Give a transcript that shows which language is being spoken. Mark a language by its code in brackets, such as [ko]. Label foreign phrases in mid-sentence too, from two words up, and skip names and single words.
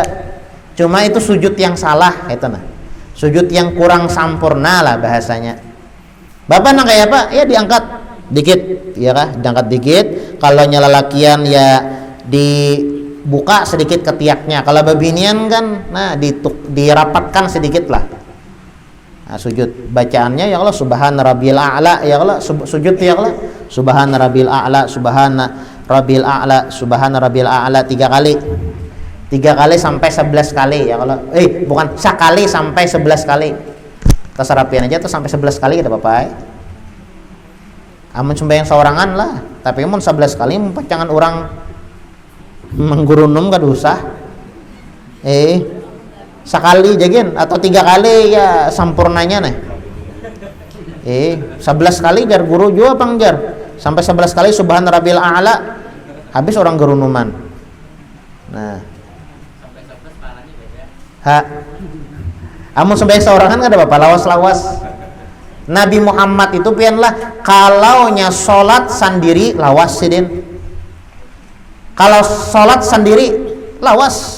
[bjn] Cuma itu sujud yang salah itu nah. Sujud yang kurang sampurna lah bahasanya. Bapak nak kayak apa? Ya diangkat dikit, ya kah? Diangkat dikit. Kalau nyelalakian ya dibuka sedikit ketiaknya. Kalau babinian kan nah dirapatkan sedikit lah. Nah, sujud bacaannya [ar] يا الله سبحان ربي الأعلى يا الله سجود يا الله سبحان ربي الأعلى سبحان ربي الأعلى سبحان ربي الأعلى 3 kali. [bjn] 3 kali sampai 11 kali [ar] يا الله. [bjn] Bukan sekali sampai 11 kali. Tasarapian aja tuh sampai 11 kali kita Bapak. Amun sembahyang seorangan lah, tapi amun 11 kali jangan orang menggurunum kan usah. Sekali jagin atau 3 kali ya sampurnanya nih. 11 kali jar guru juga pangjar. Sampai 11 kali [ar] سبحان ربي الأعلى [bjn] habis orang gerunuman. Nah. Amun sampai seorangan kan ada bapak lawas-lawas. Nabi Muhammad itu pianlah kalaunya sholat sendiri lawas sidin. Kalau sholat sendiri lawas.